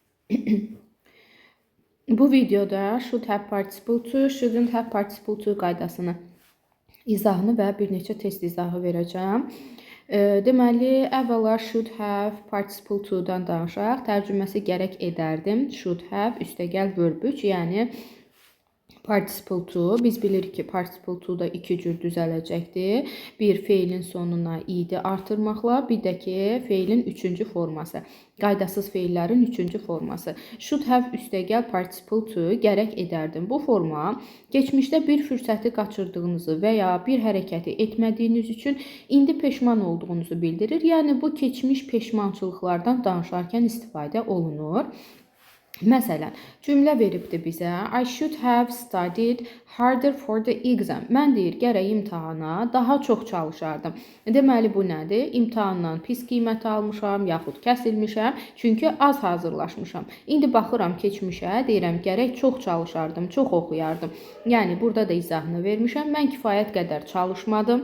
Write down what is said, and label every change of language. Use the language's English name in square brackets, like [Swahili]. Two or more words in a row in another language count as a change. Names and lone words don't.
[Azerbaijani] Bu videoda [English] should have participle to, shouldn't have participle to [Azerbaijani] qaydasını izahını və bir neçə test izahı verəcəm. Deməli, əvvəla [English] should have participle to- [Azerbaijani] dan danışaq. Tərcüməsi gərək edərdim. [English] Should have [Azerbaijani] üstəgəl verb 3, yəni [English] participle to. [Azerbaijani] Biz bilirik ki, [English] participle to [Azerbaijani] da iki cür düzələcəkdir. Bir, feilin sonuna id artırmaqla, bir də ki, feilin üçüncü forması. Qaydasız feillərin üçüncü forması. [English] Should have [Azerbaijani] üstəgəl [English] participle to, [Azerbaijani] gərək edərdim. Bu forma keçmişdə bir fürsəti qaçırdığınızı və ya bir hərəkəti etmədiyiniz üçün indi peşman olduğunuzu bildirir. Yəni, bu keçmiş peşmançılıqlardan danışarkən istifadə olunur. Məsələn, cümlə veribdir bizə. I should have studied harder for the exam. Mən deyir, gərək imtahana daha çox çalışardım. Deməli, bu nədir? İmtahandan pis qiymət almışam, yaxud kəsilmişəm, çünki az hazırlaşmışam. İndi baxıram keçmişə, deyirəm, gərək çox çalışardım, çox oxuyardım. Yəni, burada da izahını vermişəm. Mən kifayət qədər çalışmadım.